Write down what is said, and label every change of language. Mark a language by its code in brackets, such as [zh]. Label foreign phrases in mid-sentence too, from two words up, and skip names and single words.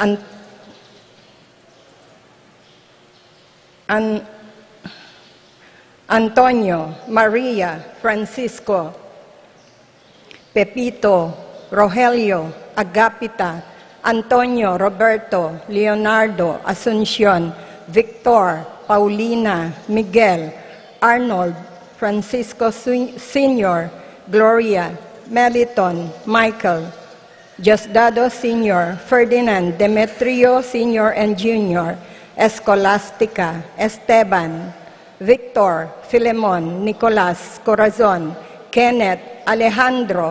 [en] Antonio, Maria, Francisco, Pepito, Rogelio, Agapita, Antonio, Roberto, Leonardo, Asuncion, Victor, Paulina, Miguel, Arnold, Francisco Sr., Gloria, Meliton, Michael, Diosdado Sr., Ferdinand, Demetrio Sr. and Jr., Escolastica, Esteban, Victor, Filemon, Nicolas, Corazon, Kenneth, Alejandro,